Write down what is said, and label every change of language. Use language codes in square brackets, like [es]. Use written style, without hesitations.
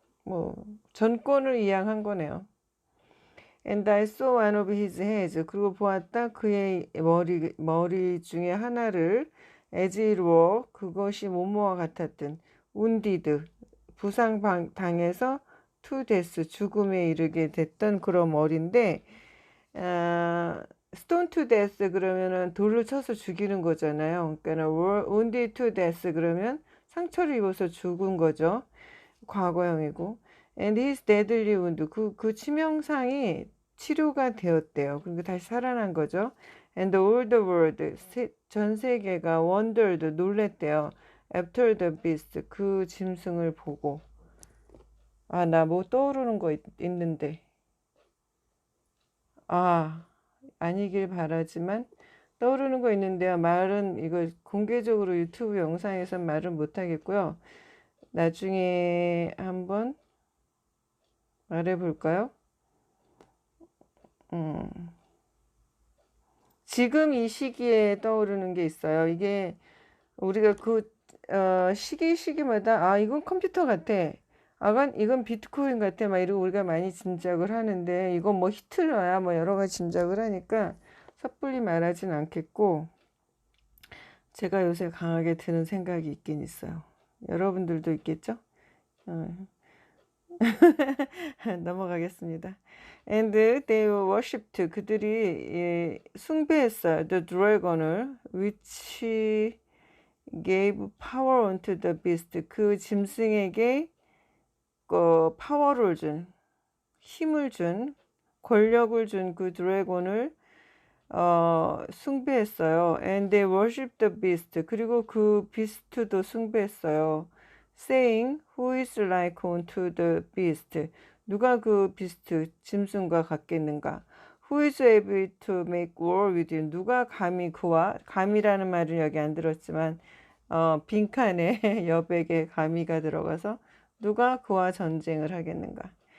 [ko] 뭐 전권을 이양한 거네요. [en] And I saw one of his heads [ko] 그리고 보았다 그의 머리 중에 하나를 [en] as it were [ko] 그것이 뭐뭐와 같았든 wounded 부상 당해서 to death 죽음에 이르게 됐던 그런 머리인데 [en] stone to death [ko] 그러면은 돌을 쳐서 죽이는 거잖아요. 그러니까 wounded to death 그러면 상처를 입어서 죽은 거죠. 과거형이고 and his deadly wound 그 치명상이 치료가 되었대요. 그리고 다시 살아난 거죠. [en] and all the world [ko] 전 세계가 [en] wondered 놀랬대요. after the beast [ko] 그 짐승을 보고 나 뭐 떠오르는 거 있는데 아니길 바라지만 떠오르는 거 있는데요. 말은 이거 공개적으로 유튜브 영상에서 말은 못하겠고요. 나중에 한번 말해볼까요? 지금 이 시기에 떠오르는 게 있어요. 이게 우리가 시기마다 이건 컴퓨터 같아. 이건 비트코인 같아. 막 이러고 우리가 많이 짐작을 하는데 이건 뭐 히틀러야 뭐 여러 가지 짐작을 하니까 섣불리 말하진 않겠고 제가 요새 강하게 드는 생각이 있긴 있어요. 여러분들도 있겠죠? 넘어가겠습니다. [en] And they worshipped [ko] 그들이 숭배했어요. [en] The dragon을 which gave power unto the beast [ko] 그 짐승에게 파워를 준 힘을 준 권력을 준 그 드래곤을 숭배했어요. [en] And they worship the beast. [ko] 그리고 그 비스트도 숭배했어요. [en] Saying, Who is like unto the beast? [ko] 누가 그 비스트, 짐승과 같겠는가? [en] Who is able to make war with you? [ko] 누가 감히 그와, 감이라는 말은 여기 안 들었지만, 빈칸에 여백에 감히가 들어가서 누가 그와 전쟁을 하겠는가?